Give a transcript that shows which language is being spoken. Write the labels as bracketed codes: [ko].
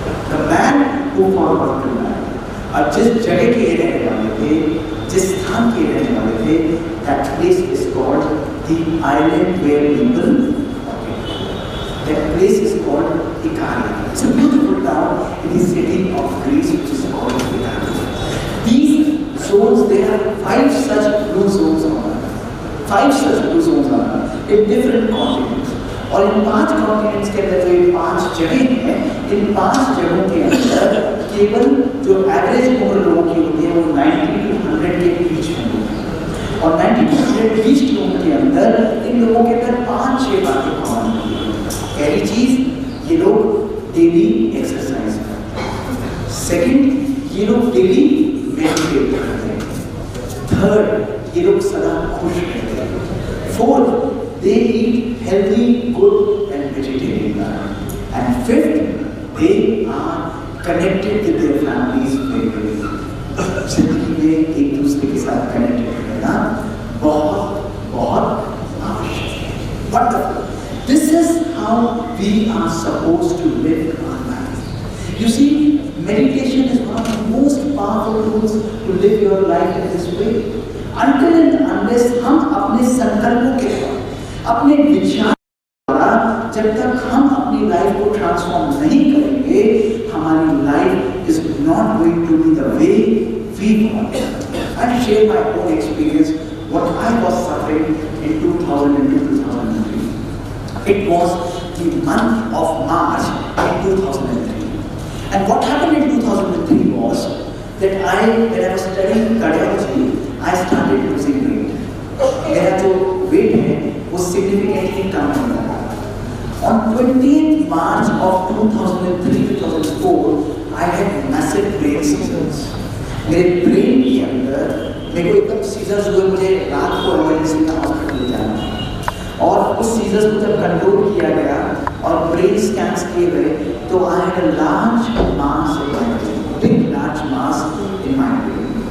[en] The man who forgot to die. [hi] और जिस जगह के रहने वाले थे, जिस स्थान के रहने वाले थे, [en] that place is called the island where people. That place is called Ikaria. It's a beautiful town in the city of Greece, which is called Ikaria. These zones, there are 5 such blue zones on Earth. 5 such blue zones on Earth in different continents. [hi] और इन 5 continents के अंदर जो ये 5 जगह हैं, इन 5 जगहों के अंदर केवल जो एवरेज उम्र लोगों की होती है वो 90 to 100 के बीच में होती है। और 90 to 100 बीच की उम्र के अंदर इन लोगों के अंदर 5-6 बातें कॉमन होती हैं। पहली चीज, ये लोग डेली एक्सरसाइज करते हैं। सेकंड, ये लोग डेली मेडिटेट करते हैं। थर्ड, ये लोग सदा खुश रहते हैं। [en] Fourth, they eat healthy, good and vegetarian diet. And fifth, they are connected with their families very well. [hi] जिंदगी में एक दूसरे के साथ कनेक्टेड रहना बहुत आवश्यक है। [en] Wonderful. This is how we are supposed to live our life. You see, meditation is one of the most powerful tools to live your life in this way. Until and unless [hi] हम अपने संकल्पों के द्वारा, अपने विचार द्वारा, जब तक हम अपनी लाइफ को ट्रांसफॉर्म नहीं करेंगे, हमारी life [en] is not going to be the way we want. I'll share my own experience, what I was suffering in 2002-2003. It was the month of March in 2003. And what happened in 2003 was that when I was studying cardiology, I started losing weight. [hi] मेरा जो weight है वो significantly कम होने लगा। [en] On 20th March of 2003-2004, I had massive brain seizures. [hi] मेरे brain के अंदर मेरे को एकदम seizures हुए, मुझे रात को emergency में hospital ले जाना था। और उस सीजर्स को जब कंट्रोल किया गया और ब्रेन स्कैन्स किए गए, तो [en] I had a large mass in my brain, big large mass in my brain.